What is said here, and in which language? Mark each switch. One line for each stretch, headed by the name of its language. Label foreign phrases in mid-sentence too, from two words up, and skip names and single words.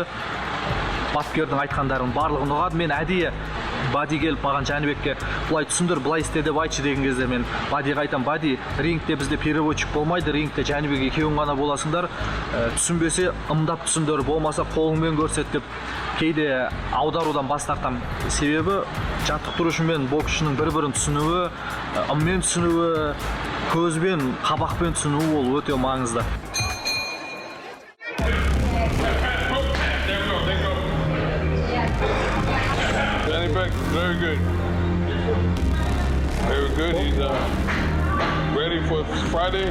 Kazakh: Бапкердің айтқандарын барлығын ұғады. Мен әдейі Бади келіп маған Жәнібекке бұлай түсіндір, бұлай істе деп айтшы деген кезде мен Бадиға айтам, Бади, рингте бізде переводчик болмайды, рингте Жәнібек екеуің ғана боласыңдар. Түсінбесе ымдап түсіндір, болмаса қолыңмен көрсет деп кейде аударудан бас тартам. Себебі жаттықтырушы мен боксшының бір-бірін түсінуі, ыммен түсінуі, көзбен, қабақпен түсінуі ол өте маңызды.
English: Very good. Very good. He's ready for Friday.